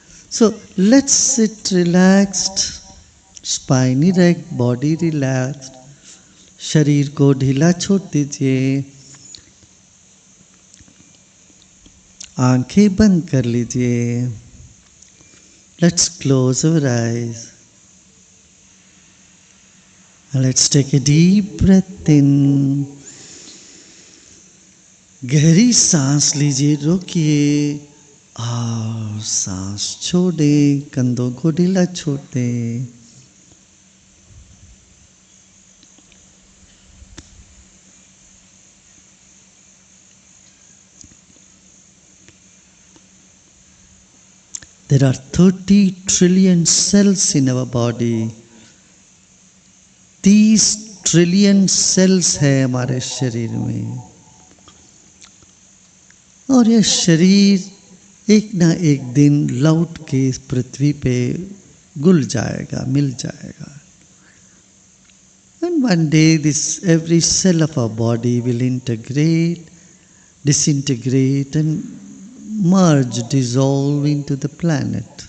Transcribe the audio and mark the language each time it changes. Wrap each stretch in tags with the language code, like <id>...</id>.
<en>So let's sit relaxed, spine erect, body relaxed.</en> <hi>शरीर को ढीला छोड़ दीजिए, आंखें बंद कर लीजिए.</hi> <en>Let's close our eyes. And let's take a deep breath in.</en> <hi>गहरी सांस लीजिए, रोकिए और सांस छोड़े, कंधों को ढीला छोड़ दें.</hi> <en>There are 30 trillion cells in our body.</en> <hi>30 trillion cells है हमारे शरीर में, और यह शरीर एक ना एक दिन लौट के इस पृथ्वी पे घुल जाएगा, मिल जाएगा.</hi> <en>And one day this every cell of our body will integrate, disintegrate and merge, dissolve into the planet.</en>